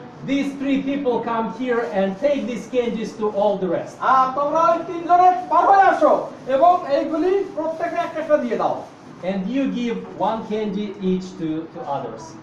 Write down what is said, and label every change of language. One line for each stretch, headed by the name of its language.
English: These 3 people come here and take these candies to all the rest.
Bangla: তোমরা ওই 3জনে পার হয়ে আসো এবং এইগুলি প্রত্যেকে একটা একটা দিয়ে দাও।
English: And you give 1 candy each to others.